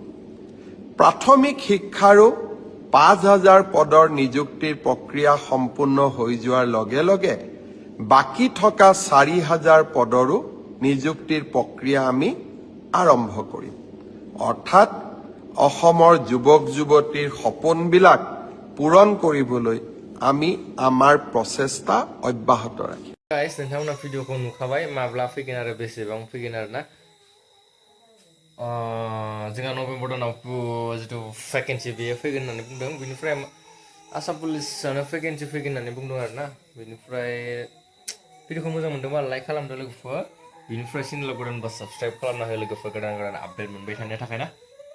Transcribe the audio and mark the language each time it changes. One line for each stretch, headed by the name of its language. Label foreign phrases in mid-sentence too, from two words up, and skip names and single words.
Assamese: প্ৰাথমিক শিক্ষাৰো ৫,০০০ পদৰ নিযুক্তিৰ প্ৰক্ৰিয়া সম্পূৰ্ণ হৈ যোৱাৰ লগে লগে বাকী থকা ৪,০০০ পদৰো নিযুক্তিৰ প্ৰক্ৰিয়া আমি আৰম্ভ কৰিম। অৰ্থাৎ অসমৰ যুৱক যুৱতীৰ সপোনবিলাক পূৰণ কৰিবলৈ আমি আমাৰ প্ৰচেষ্টা অব্যাহত ৰাখিম।
Bodo: गाइस नोंथांमोना भिडिअखौ नुखाबाय माब्ला फैगोन आरो बेसेबां फैगोन आरोना जोंहा नभेम्बर दानाव जितु भेकेन्सि बेयो फैगोन होननानै बुंदों बिनिफ्राय आसाम पुलिसानो भेकेन्सि फैगोन होननानै बुंदों आरोना बिनिफ्राय भिडिअखौ मोजां मोनदोंबा लाइक खालामदो लोगोफोर बिनिफ्राय चेनेलाव गोदानबा साबस्क्राइब खालामना हो लोगोफोर गोदान गोदान आपडेट मोनबाय थानो थाखाय ना।